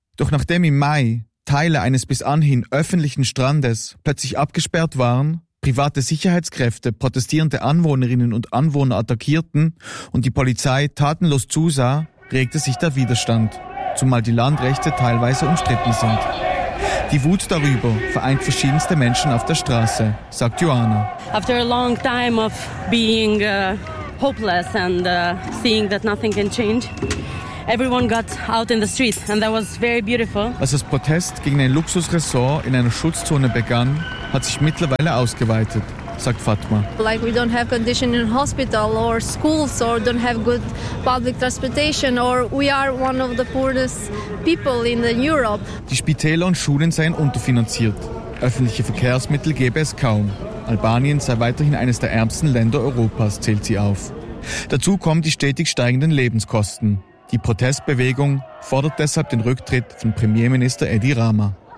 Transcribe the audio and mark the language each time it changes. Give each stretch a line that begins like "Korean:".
German: Doch nachdem im Mai Teile eines bis anhin öffentlichen Strandes plötzlich abgesperrt waren, private Sicherheitskräfte protestierende Anwohnerinnen und Anwohner attackierten und die Polizei tatenlos zusah, regte sich der Widerstand, zumal die Landrechte teilweise umstritten sind. Die Wut darüber vereint verschiedenste Menschen auf der Straße, sagt Joanna.
English: After a long time of being hopeless and seeing that nothing can change, everyone got out in the street and that was very beautiful.
German: Als das Protest gegen ein Luxusresort in einer Schutzzone begann, hat sich mittlerweile ausgeweitet, sagt Fatma.
English: Like we don't have condition in hospital or schools or don't have good public transportation or we are one of the poorest people in Europe.
German: Die Spitäler und Schulen seien unterfinanziert. Öffentliche Verkehrsmittel gäbe es kaum. Albanien sei weiterhin eines der ärmsten Länder Europas, zählt sie auf. Dazu kommen die stetig steigenden Lebenskosten. Die Protestbewegung fordert deshalb den Rücktritt von Premierminister Edi Rama.